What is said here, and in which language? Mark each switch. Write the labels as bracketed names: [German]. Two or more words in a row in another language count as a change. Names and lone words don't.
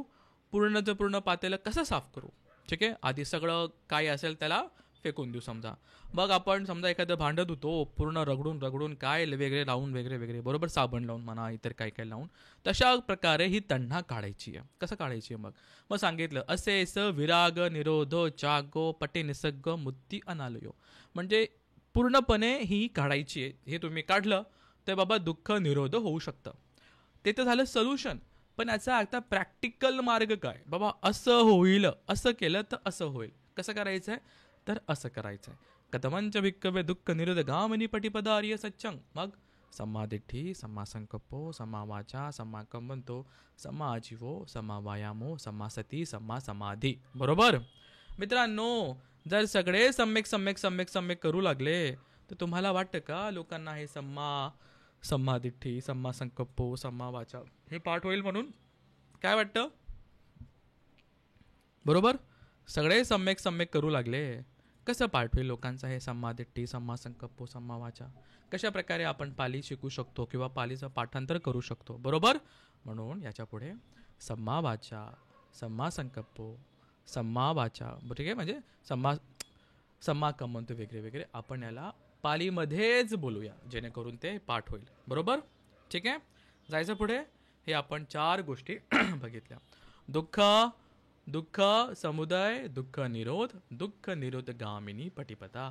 [Marathi] पूर्णचं पूर्ण पातेलं कसं साफ करू? ठीक आहे, आधी सगळं काय असेल त्याला फेकून देऊ. समजा मग आपण समजा एखादं भांडं धुतो, पूर्ण रगडून रगडून काय वेगळे लावून वगैरे वगैरे, बरोबर, साबण लावून म्हणा, इतर काय काय लावून, तशा प्रकारे ही तण्णा काढायची आहे. कसं काढायची आहे? मग सांगितलं, [Pali] असे स विराग निरोधो चागो पटे निसग्ग मुक्ती अनालयो. [Marathi] म्हणजे पूर्णपणे ही काढायची आहे. हे तुम्ही काढलं तर बाबा दुःख निरोध होऊ शकतं. ते तर झालं सोल्युशन. पण याचा आता प्रॅक्टिकल मार्ग काय? बाबा असं होईल, असं केलं तर असं होईल. कसं करायचं आहे? तर असं करायचं आहे. [Pali] कथमंच भिक्कवे दुःख निरोध गामिनी पटिपदा आर्य सच्चंग. मग सम्मा दिठ्ठी, सम्मा संकप्पो, सम्मा वाचा, सम्मा कम्मंतो, सम्मा आजीवो, सम्मा व्यायामो, सम्मा सती, सम्मा समाधी. [Marathi] बरोबर मित्रांनो? जर सगळे सम्यक सम्यक सम्यक सम्यक करू लागले तर तुम्हाला वाटतं का लोकांना हे [Pali] सम्मा दिठ्ठी, सम्मा संकप्पो, सम्मा वाचा [Marathi] हे पाठ होईल म्हणून? काय वाटतं? बरोबर? सगळे सम्यक सम्यक करू लागले, कसं पाठ होईल लोकांचा हे [Pali] सम्मा दिठ्ठी, सम्मा संकप्पो, सम्मा वाचा? [Marathi] कशा प्रकारे आपण पाली शिकू शकतो किंवा पालीचं पाठांतर करू शकतो? बरोबर? म्हणून याच्या पुढे [Pali] सम्मा वाचा, सम्मा संकप्पो, सम्मा वाचा, [Marathi] ठीक आहे, म्हणजे [Pali] सम्मा कम्मंतो [Marathi] वगैरे वगैरे, आपण याला पालीमध्येच बोलूया जेणेकरून ते पाठ होईल. बरोबर? ठीक आहे, जायचं पुढे. हे आपण 4 गोष्टी बघितल्या. [Pali] दुःख समुदय, दुःख निरोध गामिनी पटिपदा.